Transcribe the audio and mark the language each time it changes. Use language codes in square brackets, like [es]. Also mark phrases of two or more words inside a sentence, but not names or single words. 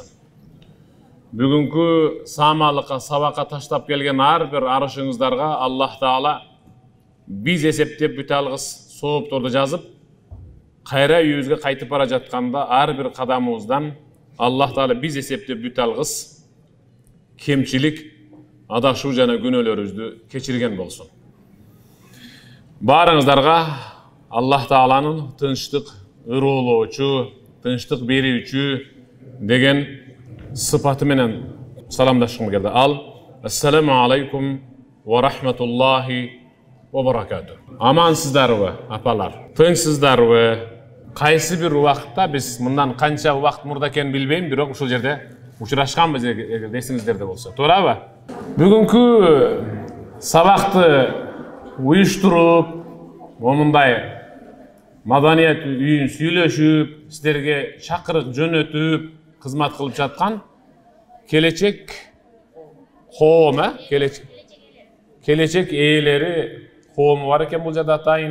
[ky] Бүгүнкү самалыкка, сабакка таштап келген ар бир арышыңыздарга Аллах Таала биз эсептеп бүт алгыс соопторду жазып, кайра үйүбүзгө кайтып бара жатканда ар бир кадамыбыздан Аллах Таала биз эсептеп бүт алгыс кемчилик, адашуу жана күнөөлөрүбүздү кечирген болсун. Барыңыздарга Аллах Тааланын тынчтык ыруулоочу, тынчтык берүүчү деген сыпаты менен саламдашкым келди. [ar] السلام عليكم ورحمة الله وبركاته. [ky] Амансыздарбы, апалар? Тынчсыздарбы? Кайсы бир убакытта биз мындан канча убакыт мурда экенин билбейм, бирок ушул жерде учурашканбыз, эгер эсиңиздерде болсо. Туурабы? Бүгүнкү сабакты уюштуруп, момундай маданият үйін сүйлөшүп, сіздерге чакырык жөнөтүп, кызмат кылып жаткан келечек коом, келечек ээлери коому бар экен бул жерде атайын.